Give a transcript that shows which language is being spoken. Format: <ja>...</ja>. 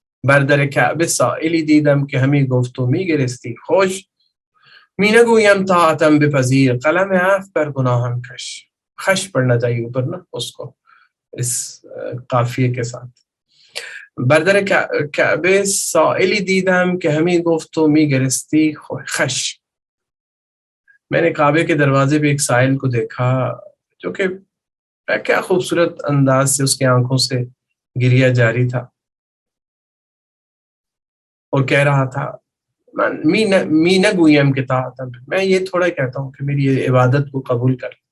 <fa>بر در کعبه سائلی دیدم که همی گفت و میگرستی خوش، می نگویم طاعتم بپذیر قلم عفو بر گناهان کش.</fa> <ur>خش پڑھنا چاہیے اوپر نا اس کو، اس قافیے کے ساتھ.</ur> <fa>بردر کعبه سائلی دیدم که همی گفت و میگرستی خش.</fa> <ur>میں نے کعبے کے دروازے پہ ایک سائل کو دیکھا جو کہ کیا خوبصورت انداز سے اس کی آنکھوں سے گریا جاری تھا، اور کہہ رہا تھا</ur> <fa>می نہ گویم کہ طاعتم،</fa> <ur>میں یہ تھوڑا کہتا ہوں کہ میری یہ عبادت کو قبول کر.</ur>